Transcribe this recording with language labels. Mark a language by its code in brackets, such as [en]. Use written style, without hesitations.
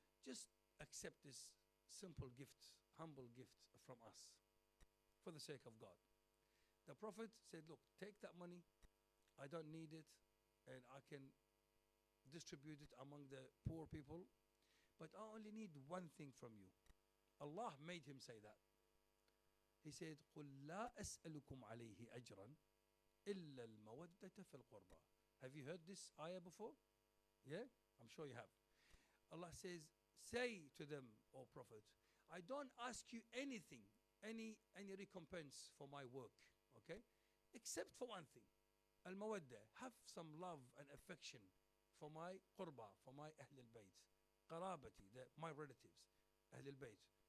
[en] Just accept this simple gift, humble gift from us for the sake of God. The Prophet said, look, take that money, I don't need it, and I can distribute it among the poor people, but I only need one thing from you. Allah made him say that. He said, [ar] قُلْ لَا أَسْأَلُكُمْ عَلَيْهِ أَجْرًا إِلَّا الْمَوَدَّةَ فِي الْقُرْبَى. [en] Have you heard this ayah before? Yeah? I'm sure you have. Allah says, say to them, O Prophet, I don't ask you anything, any recompense for my work, okay? Except for one thing. Al-mawaddah, have some love and affection for my qurba, for my Ahl al-Bayt, qarabati, my relatives, Ahl al-Bayt.